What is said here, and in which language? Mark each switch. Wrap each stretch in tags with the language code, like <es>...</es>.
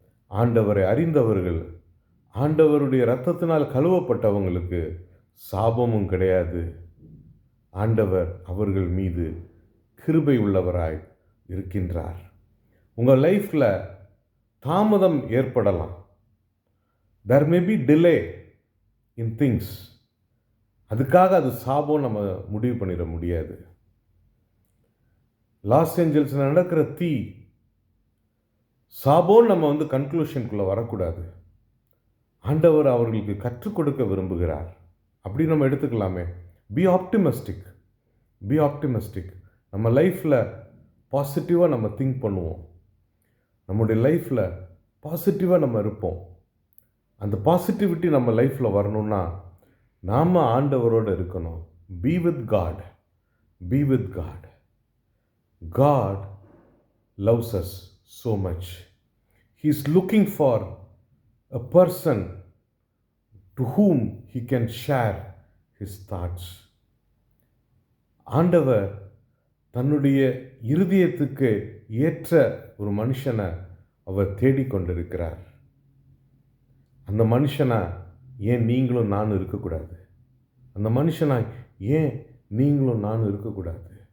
<ta>ஆண்டவரை அறிந்தவர்கள், ஆண்டவருடைய இரத்தத்தினால் கழுவப்பட்டவங்களுக்கு சாபமும் கிடையாது. ஆண்டவர் அவர்கள் மீது கிருபை உள்ளவராய் இருக்கின்றார். உங்கள் லைஃப்பில் தாமதம் ஏற்படலாம்.</ta> <en>there may be delay in things.</en> <ta>அதுக்காக அது சாபம் நம்ம முடிவு பண்ணிட முடியாது. லாஸ் ஏஞ்சல்ஸில் நடக்கிற தீ சாபம் நம்ம கன்க்ளூஷனுக்குள்ளே வரக்கூடாது. ஆண்டவர் அவர்களுக்கு கற்றுக் கொடுக்க விரும்புகிறார். அப்படி நம்ம எடுத்துக்கலாமே.</ta> <en>Be optimistic, be optimistic.</en> <ta>நம்ம லைஃப்பில் பாசிட்டிவாக நம்ம திங்க் பண்ணுவோம். நம்முடைய லைஃப்பில் பாசிட்டிவாக நம்ம இருப்போம். அந்த பாசிட்டிவிட்டி நம்ம லைஃப்பில் வரணும்னா நாம் ஆண்டவரோடு இருக்கணும்.</ta> <en>Be with God, be with God. God loves us so much. He is looking for a person to whom he can share his thoughts.</en> <ta>ஆண்டவர் தன்னுடைய இருதயத்துக்கு ஏற்ற ஒரு மனுஷனை அவர் தேடிக்கொண்டிருக்கிறார். அந்த மனுஷனா ஏன் நீங்களும் நானும் இருக்கக்கூடாது? அந்த மனுஷனா ஏன் நீங்களும் நானும் இருக்கக்கூடாது?</ta>